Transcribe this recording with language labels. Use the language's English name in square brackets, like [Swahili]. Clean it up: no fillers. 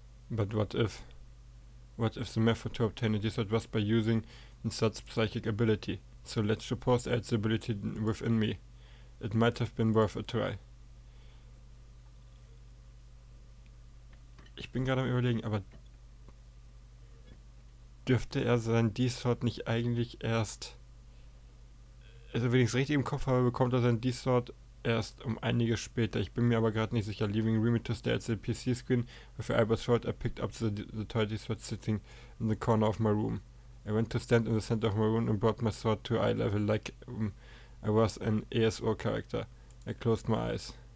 [English] But what if the method to obtain a D-sword was by using such psychic ability? So let's suppose I had the ability within me. It might have been worth a try. [German] Ich bin gerade am Überlegen, aber dürfte er sein D-Sword nicht eigentlich erst... Also wenn ich es richtig im Kopf habe, bekommt er sein D-Sword erst um einiges später. Ich bin mir aber gerade nicht sicher. [English] Leaving Remy to stare at the PC screen with Albert's sword, I picked up the toy D-Sword sitting in the corner of my room. I went to stand in the center of my room and brought my sword to eye level like I was an ESO character. I closed my eyes.